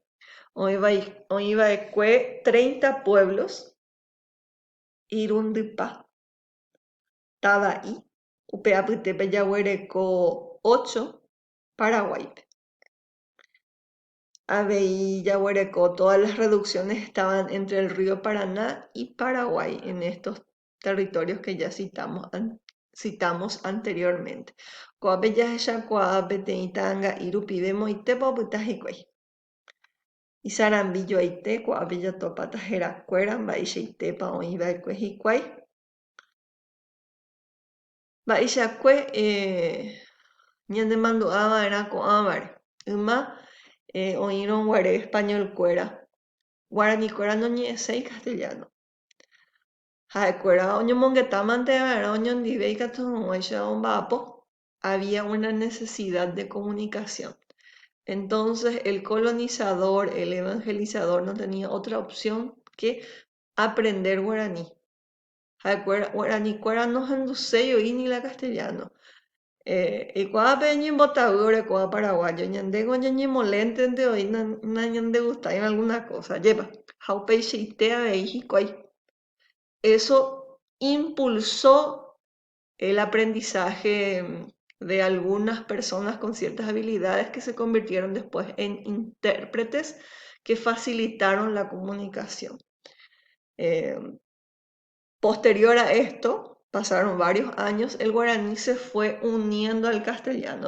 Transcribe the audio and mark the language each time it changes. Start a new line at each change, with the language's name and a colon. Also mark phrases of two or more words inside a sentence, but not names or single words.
Guarani: Oñepurúbaecue 30 pueblos, Irundipa, Tadaí, Upeapytépe Yaguareco 8, Paraguay. Aveí, Yaguareco,
Spanish: todas las reducciones estaban entre el río Paraná y Paraguay en estos territorios que ya citamos anteriormente. Coapeya Yacuá, Peteitanga, Irupibe, Moitepo, Putajicuay. Y Sarambillo Aite, Coapeya Topa, Tajeracuera, Baixeitepa, Oibaecue, Jicuay.
Guarani: Baixacue, ñande mandu'áva era ko'ãvare. Yma oĩrõ guare español kuéra. Guarani kuéra noñe'ẽséi castellano. Ha'ekuéra oñomongetávanteva'erã oñondive ikatu hag̃uáicha omba'apo.
Spanish: Había una necesidad de comunicación. Entonces el colonizador, el evangelizador no tenía otra opción que aprender guaraní.
Guarani: Guaraní kuéra no handuséi
Spanish: ni la castellano.
Guarani: Ikuápe ñembotavýre ko'ã paraguayo, ñandéko ñañemoléntente oĩ nañandegustáime
Spanish: alguna cosa.
Guarani: Lleva, jaupeichaite avei hikuái.
Spanish: Eso impulsó el aprendizaje de algunas personas con ciertas habilidades que se convirtieron después en intérpretes que facilitaron la comunicación. Posterior a esto, pasaron varios años, el guaraní se fue uniendo al castellano.